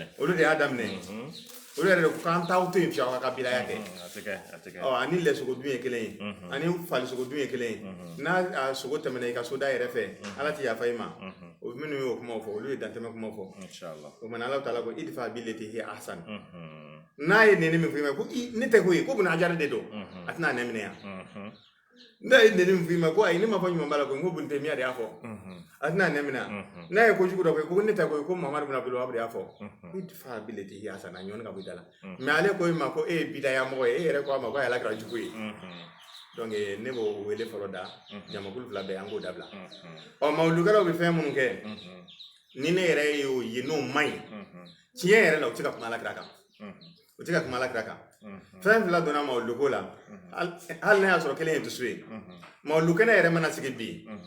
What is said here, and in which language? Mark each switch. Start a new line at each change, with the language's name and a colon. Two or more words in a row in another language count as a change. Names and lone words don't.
Bambara: olu de y'a daminɛ olu yɛrɛ de ko k'an t'aw to yen fiyewu aw ka kabilaya kɛ ani lɛsogo dun ye kelen ye ani falisogo dun ye kelen ye n'a sogo tɛmɛna i ka soda yɛrɛ fɛ ala tɛ yafa i ma o minnu y'o kumaw fɔ olu ye dantɛmɛ kumaw fɔ o kumana Ala Ta'ala ko
Arabic: ادفع بالتي هي أحسن
Bambara: n'a ye neni min f'i ma ko ne tɛ ko ye ko buna ajara de don a tɛna ne minɛ yan n'a ye neni min f'i ma ko ayi ne ma fɔ ɲuman b'a la ko n ko bunte miya de y'a fɔ a tɛna ne minɛ n'a ye kojugu dɔ ko ne tɛ ko ye ko mamadu buna bolo de y'a fɔ i fa bile tɛ yasa na ɲɔni ka bɔ i da la mais ale ko i ma ko e ye bidaya mɔgɔ ye e yɛrɛ ko a ma ko a yɛlɛ kɛra jugu ye donc ne b'o wele fɔlɔ da jamakulu fila bɛɛ an k'o dabila mawulukɛlaw bɛ fɛn minnu kɛ ni ne yɛrɛ y'o ye n'o man ɲi tiɲɛ yɛrɛ la u tɛ ka kuma alakira kan u tɛ ka kuma alakira kan fɛn fila donna mawuluko la hali n'a y'a sɔrɔ kelen ye dusu ye mawulukɛnɛ yɛrɛ mana sigi bi